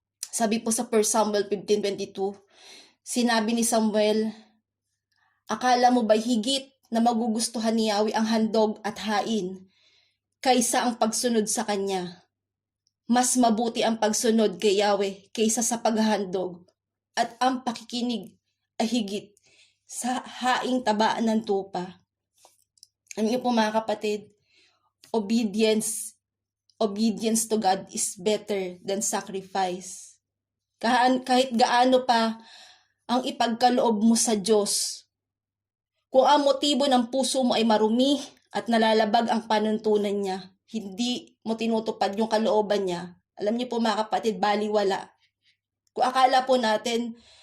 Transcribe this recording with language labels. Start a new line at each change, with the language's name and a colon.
Filipino: Sabi po sa 1 Samuel 15:22, sinabi ni Samuel, akala mo ba'y higit na magugustuhan ni Yahweh ang handog at hain kaysa ang pagsunod sa Kanya? Mas mabuti ang pagsunod kay Yahweh kaysa sa paghahandog, at ang pakikinig ay higit sa haing tabaan ng tupa. Ano yun po mga kapatid?
English: Obedience to God is better than sacrifice.
Filipino: Kahit gaano pa ang ipagkaloob mo sa Diyos, kung ang motibo ng puso mo ay marumi at nalalabag ang panuntunan niya, hindi mo tinutupad yung kalooban niya, alam niyo po mga kapatid, baliwala. Kung akala po natin